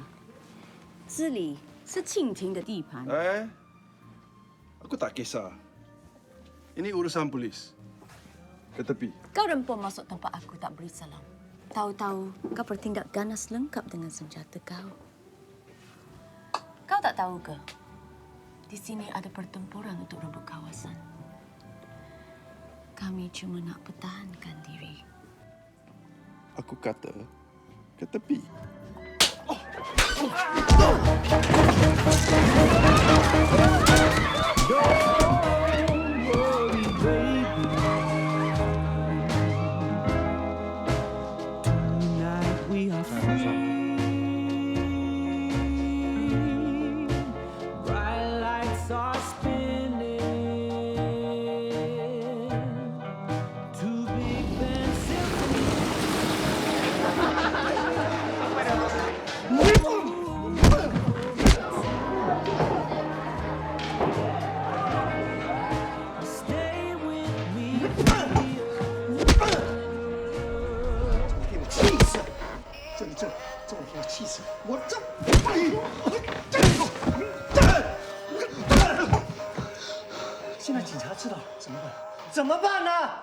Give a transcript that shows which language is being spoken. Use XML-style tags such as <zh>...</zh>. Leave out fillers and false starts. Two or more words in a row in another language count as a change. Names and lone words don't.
<zh>这里是蜻蜓的地盘。</zh> <ms>Aku tak kisah. Ini urusan polis. Ke tepi. Kau rempah masuk tempat aku tak beri salam. Tahu-tahu kau bertindak ganas lengkap dengan senjata kau. Kau tak tahu ke? Di sini ada pertempuran untuk rebut kawasan. Kami cuma nak pertahankan diri. Aku kata ke tepi.</ms> <en>Tonight we are free. Bright lights are spinning. Two big band Stay with me.</en> <zh>气死！这我给我气死！我这，现在警察知道了怎么办？怎么办呢？</zh>